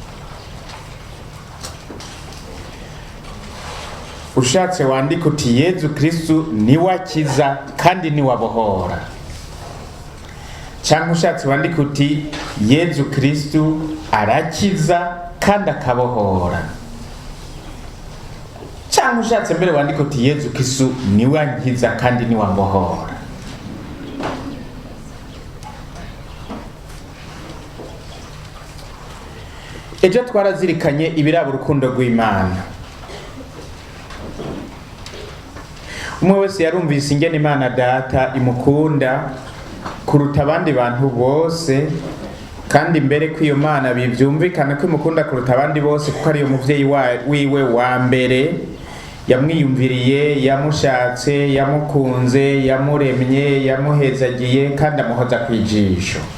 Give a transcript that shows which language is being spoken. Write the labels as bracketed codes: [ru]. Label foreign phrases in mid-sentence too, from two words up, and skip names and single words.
[rn] Ushatse wandika uti Yezu Kristu niwe akiza kandi niwe abohora, cyangwa ushatse wandika uti Yezu Kristu arakiza kandi akabohora, cyangwa ushatse mbere wandika uti Yezu Kristu niwe ankiza kandi niwe ambohora. Ejo twarazirikanye ibiraba urukundo rw'Imana. Umwe wese yarumvise ingene Imana Data imukunda kuruta abandi bantu bose, kandi mbere ko iyo Mana bivyumvikana ko imukunda kuruta abandi bose kuko ari umuvyeyi wiwe wa mbere, yamwiyumviriye, yamushatse, yamukunze, yamuremye, yamuhezagiye kandi amuhoza kwijisho.